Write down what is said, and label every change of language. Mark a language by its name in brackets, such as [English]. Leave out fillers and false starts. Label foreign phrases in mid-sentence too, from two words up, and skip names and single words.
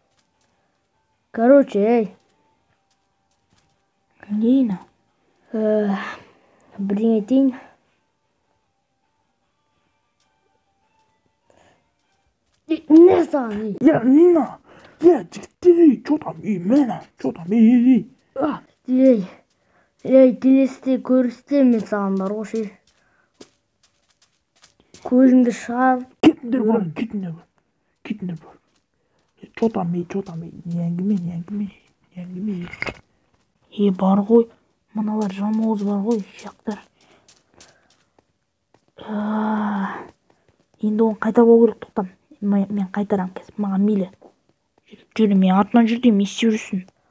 [Kazakh] Короче, Нина. Бірдеңе айтайын. Не саған? Я, Нина! Я, жігіттер, [Russian] что там, мені, что там, [Kazakh] Келесіде көрісте мен саған бар ғой. Көзіңді шығар. Кетіңдер бар. [Russian] Что там, [Kazakh] не әңгіме. Бар ғой, мыналар жалмауыз бар ғой, шақтар. Енді оны қайтарып алу керек, тоқтам. Мен қайтарам кесіп, маған мейлі. Жүрі, мен артынан жүрдейм, не істеп жүрсің?